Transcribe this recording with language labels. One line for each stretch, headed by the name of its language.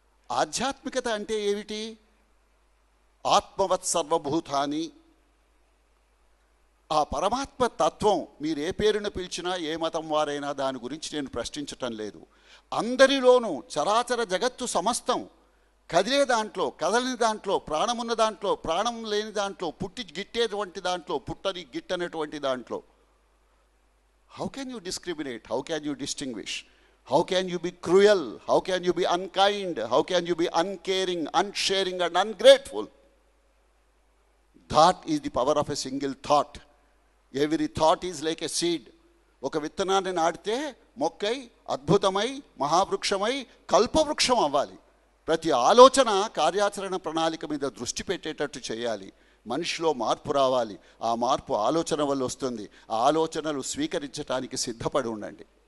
Telugu: ఆధ్యాత్మికత అంటే ఏమిటి? ఆత్మవత్ సర్వభూతాని, ఆ పరమాత్మ తత్వం మీరు ఏ పేరును పిలిచినా ఏ మతం వారైనా దాని గురించి నేను ప్రశ్నించటం లేదు. అందరిలోనూ చరాచర జగత్తు సమస్తం కదిలే దాంట్లో, కదలని దాంట్లో, ప్రాణమున్న దాంట్లో, ప్రాణం లేని దాంట్లో, పుట్టి గిట్టేటువంటి దాంట్లో, పుట్టని గిట్టనటువంటి దాంట్లో.
English: How can you discriminate? How can you distinguish? How can you be cruel? How can you be unkind? How can you be uncaring, unsharing and ungrateful? That is the power of a single thought. Every thought is like a seed.
Telugu: ఒక విత్తనాన్ని నాటితే మొక్కై అద్భుతమై మహావృక్షమై కల్పవృక్షం అవ్వాలి. ప్రతి ఆలోచన కార్యాచరణ ప్రణాళిక మీద దృష్టి పెట్టేటట్టు చేయాలి. మనిషిలో మార్పు రావాలి. ఆ మార్పు ఆలోచన వల్ల వస్తుంది. ఆ ఆలోచనలు స్వీకరించడానికి సిద్ధపడి ఉండండి.